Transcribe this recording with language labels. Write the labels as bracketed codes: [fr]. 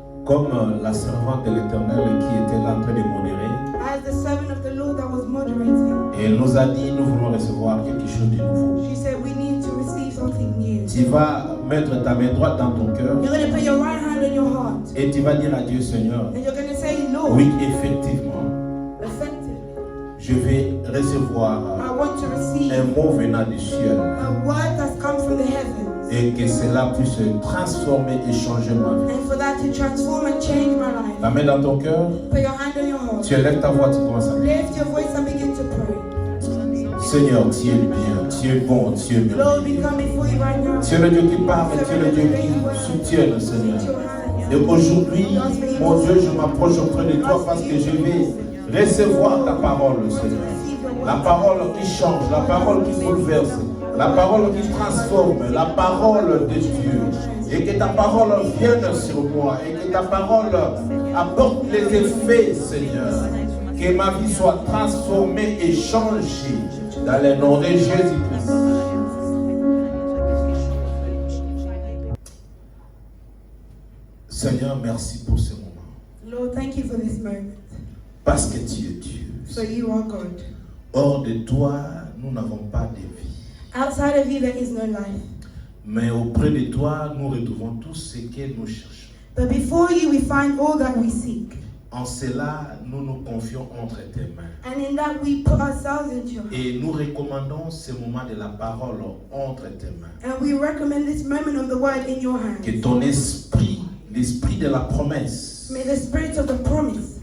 [fr] Comme la servante de l'Éternel qui était là en train de modérer. [en] As the servant of the Lord that was moderating. [fr] Et elle nous a dit, nous voulons recevoir quelque chose de nouveau. [en] She said we need to receive something new. [fr] Tu vas mettre ta main droite dans ton cœur. [en] You're going to put your right hand on your heart. [fr] Et tu vas dire à Dieu, Seigneur. [en] And you're going to say, Lord. [fr] Oui, effectivement. [en] Effectively. [fr] Je vais recevoir un mot venant du ciel. [en] A word that's come from the heavens. [fr] Et que cela puisse transformer et changer ma vie. [en] And for that to transform and change my life. [fr] La main dans ton cœur. [en] Put your hand on your heart. [fr] Tu élèves ta voix, tu commences à prier. [en] Lift your voice and begin to pray. [fr] Seigneur, tu es bien, tu es bon, tu es [en] Lord, we [fr] merveilleux. [en] come before you right now. [fr] Tu es le Dieu qui parle, tu es le Dieu qui soutient, Seigneur. Et aujourd'hui, mon Dieu, je m'approche auprès de toi parce que je vais recevoir ta parole, Seigneur. La parole qui change, la parole qui bouleverse, la parole qui transforme, la parole de Dieu. Et que ta parole vienne sur moi et que ta parole apporte les effets, Seigneur. Que ma vie soit transformée et changée dans le nom de Jésus-Christ. Seigneur, merci pour ce moment. [en] Lord, thank you for this moment. [fr] Parce que tu es Dieu. [en] For you are God. [fr] Hors de toi, nous n'avons pas de vie. [en] Outside of you, there is no life. [fr] Mais auprès de toi, nous retrouvons tout ce que nous cherchons. [en] But before you, we find all that we seek. [fr] En cela, nous nous confions entre tes mains. [en] And in that, we put ourselves into your hands. [fr] Et nous recommandons ce moment de la parole entre tes mains. [en] And we recommend this moment of the word in your hands. [fr] Que ton esprit, l'esprit de la promesse, [en] May the spirit of the promise,